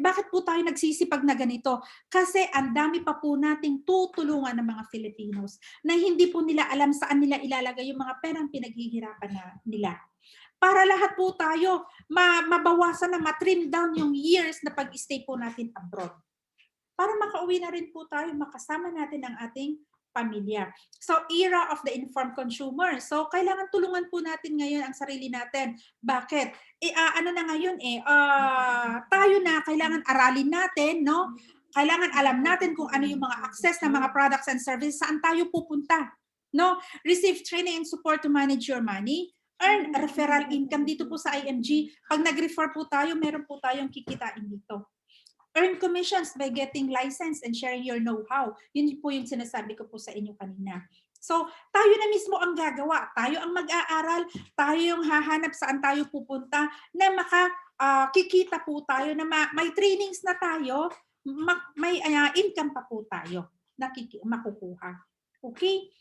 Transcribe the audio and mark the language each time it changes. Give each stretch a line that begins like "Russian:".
Filipino: Bakit po tayo nagsisipag na ganito? Kasi ang dami pa po nating tutulungan ng mga Filipinos na hindi po nila alam saan nila ilalagay yung mga perang pinaghihirapan nila. Para lahat po tayo mabawasan na matrim down yung years na pag-stay po natin abroad. Para makauwi na rin po tayo, makasama natin ang ating pamilya.
English: So, era of the informed consumer.
Filipino: So, kailangan tulungan po natin ngayon ang sarili natin. Bakit? Ano na ngayon tayo na kailangan aralin natin, no? Kailangan alam natin kung ano yung mga access na mga products and services, saan tayo pupunta, no?
English: Receive training and support to manage your money. Earn referral income
Filipino: dito po sa IMG. Pag nag-refer po tayo, meron po tayong kikitain dito.
English: Earn commissions by getting license and sharing your know-how.
Filipino: Yun po yung sinasabi ko po sa inyo kanina. So, tayo na mismo ang gagawa. Tayo ang mag-aaral. Tayo yung hahanap saan tayo pupunta na makikita po tayo na may trainings na tayo, may income pa po tayo na makukuha. Okay?